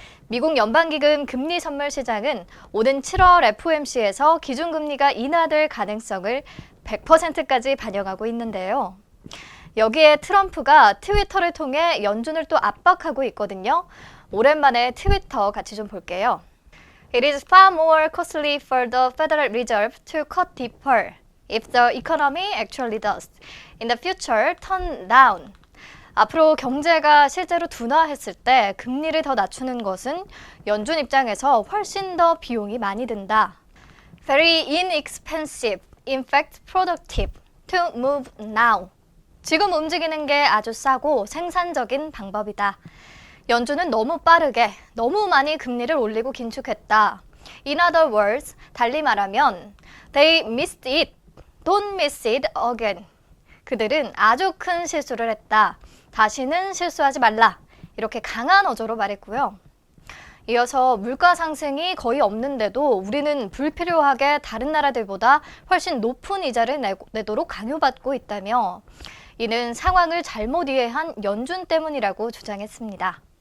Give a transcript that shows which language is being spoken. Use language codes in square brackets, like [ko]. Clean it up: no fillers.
[ko] 미국 연방기금 금리 선물 시장은 오는 7월 FOMC에서 기준금리가 인하될 가능성을 100%까지 반영하고 있는데요. 여기에 트럼프가 트위터를 통해 연준을 또 압박하고 있거든요. 오랜만에 트위터 같이 좀 볼게요. [en] It is far more costly for the Federal Reserve to cut deeper if the economy actually does. In the future, turn down. [ko] 앞으로 경제가 실제로 둔화했을 때 금리를 더 낮추는 것은 연준 입장에서 훨씬 더 비용이 많이 든다. [en] Very inexpensive, in fact productive, to move now. [ko] 지금 움직이는 게 아주 싸고 생산적인 방법이다. 연준은 너무 빠르게, 너무 많이 금리를 올리고 긴축했다. [en] In other words, [ko] 달리 말하면 [en] They missed it, don't miss it again. [ko] 그들은 아주 큰 실수를 했다. 다시는 실수하지 말라. 이렇게 강한 어조로 말했고요. 이어서 물가 상승이 거의 없는데도 우리는 불필요하게 다른 나라들보다 훨씬 높은 이자를 내도록 강요받고 있다며 이는 상황을 잘못 이해한 연준 때문이라고 주장했습니다.